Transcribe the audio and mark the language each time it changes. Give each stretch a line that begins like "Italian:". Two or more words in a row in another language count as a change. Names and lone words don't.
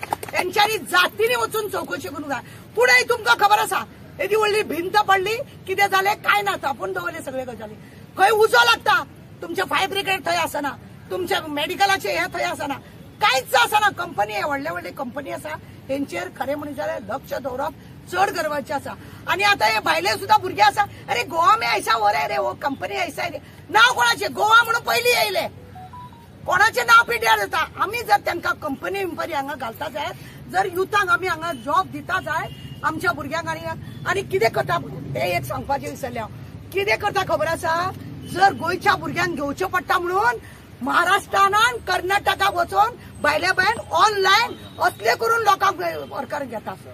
Konkani: त्यांच्यानी जातीने वचून चौकशी करूंक जाय. पुढे तुमकां खबर आसा एदी व्हडली भिंत पडली कितें जालें काय ना. तापून दवरले सगळे गजाली. खंय उजो लागता तुमचे फायर ब्रिगेड थंय आसना. तुमच्या मेडिकलाचे हे थंय आसना. कांयच आसना. कंपनी व्हडले कंपनी आसा तेंचेर खरें म्हणून जाल्यार लक्ष दवरप चड गरजेचें आसा. आणि आता हे भायले सुद्धा भुरगे आसा.
Hindi: अरे गोवा में ऐसा हो रे वो कंपनी ऐसा रे.
Konkani: नाव कोणाचे गोवा म्हणून पयलीं येयले. कोणाचे नाव पिड्यार जाता. आमी जर तांकां कंपनी हांगा घालता जाय जर युथांक आमी हांगा जॉब दिता जाय आमच्या भुरग्यांक आनी कितें करता ते एक सांगपाचें विसरलें हांव. कितें करता खबर आसा. जर गोंयच्या भुरग्यांक घेवचें पडटा म्हणून महाराष्ट्रान कर्नाटकाक वचून भायल्या भायर ऑनलायन असले करून लोकांक वर्कर घेता.